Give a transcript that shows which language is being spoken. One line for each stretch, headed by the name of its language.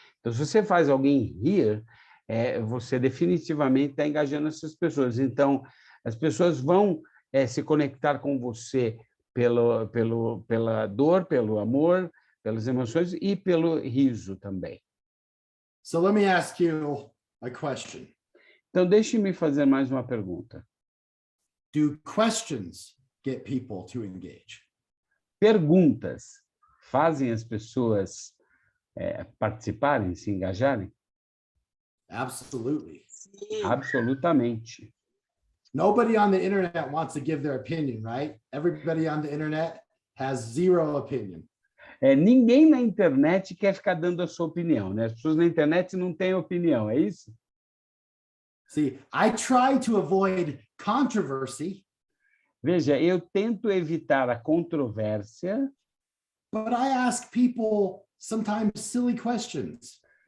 Portuguese: Então, se você faz alguém rir, você definitivamente está engajando essas pessoas. Então, as pessoas vão se conectar com você pela dor, pelo amor, pelas emoções e pelo riso também.
English: So let me ask you a question.
Portuguese: Então, deixe-me fazer mais uma pergunta.
English: Do questions get people to engage?
Portuguese: Perguntas fazem as pessoas participarem, se engajarem?
English: Absolutely.
Portuguese: Sim. Absolutamente.
English: Nobody on the internet wants to give their opinion, right? Everybody on the internet has zero opinion.
Portuguese: Ninguém na internet quer ficar dando a sua opinião, né? As pessoas na internet não têm opinião, é isso?
English: See, I try to avoid controversy,
Portuguese: Veja, eu tento evitar a controvérsia,
English: but I ask people sometimes silly questions.